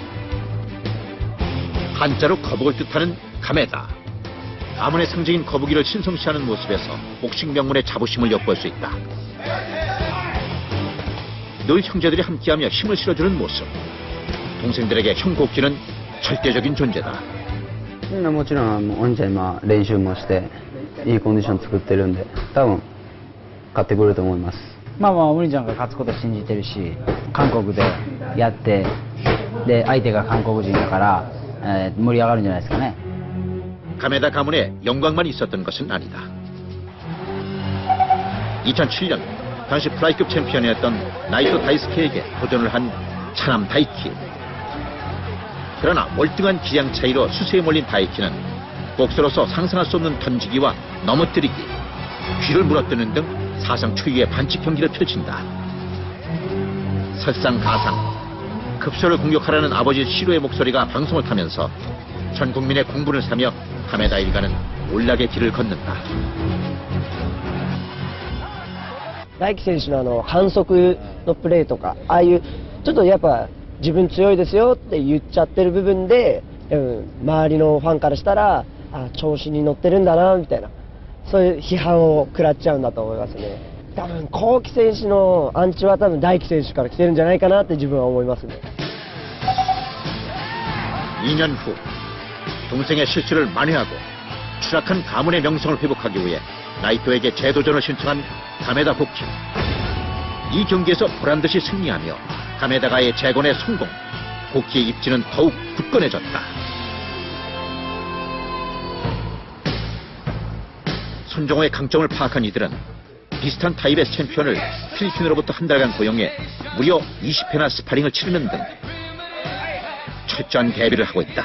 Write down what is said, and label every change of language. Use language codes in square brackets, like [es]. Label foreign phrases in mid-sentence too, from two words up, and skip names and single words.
[ko] 한자로 거북을 뜻하는 가메다. 가문의 상징인 거북이를 신성시하는 모습에서 복싱 명문의 자부심을 엿볼 수 있다. 늘 형제들이 함께하며 힘을 실어주는 모습. 동생들에게 형 고키는 절대적인 존재다. [ja] もちろんお兄ちゃん今練習もしていいコンディション作ってるんで多分勝ってくれると思います。まあお兄ちゃんが勝つこと信じてるし、韓国でやってで相手が韓国人だから、盛り上がるんじゃないですかね。 [ko] 가메다 가문에 영광만 있었던 것은 아니다. 2007년 당시 플라이급 챔피언이었던 나이토 다이스케에게 도전을 한 차남 다이키. 그러나 월등한 기량 차이로 수세에 몰린 다이키는 복서로서 상상할 수 없는 던지기와 넘어뜨리기, 귀를 물어뜯는 등 사상 초유의 반칙 경기를 펼친다. 설상가상, 급소를 공격하라는 아버지의 시로의 목소리가 방송을 타면서 전 국민의 공분을 사며 가메다 일가는 올락의 길을 걷는다. [ja] 大輝選手の反則のプレーとか、ああいうちょっとやっぱ自分強いですよって言っちゃってる部分で、周りのファンからしたら調子に乗ってるんだなみたいな、そういう批判を食らっちゃうんだと思いますね。多分幸輝選手のアンチは多分大輝選手から来てるんじゃないかなって自分は思いますね。 [ko] 2년 후 동생의 실수를 만회하고 추락한 가문의 명성을 회복하기 위해 나이토에게 재도전을 신청한 가메다 고키. 이 경기에서 보란듯이 승리하며 가메다가의 재건에 성공. 고키의 입지는 더욱 굳건해졌다. 손정호의 강점을 파악한 이들은 비슷한 타입의 챔피언을 필리핀으로부터 한 달간 고용해 무려 20회나 스파링을 치르는 등 철저한 대비를 하고 있다.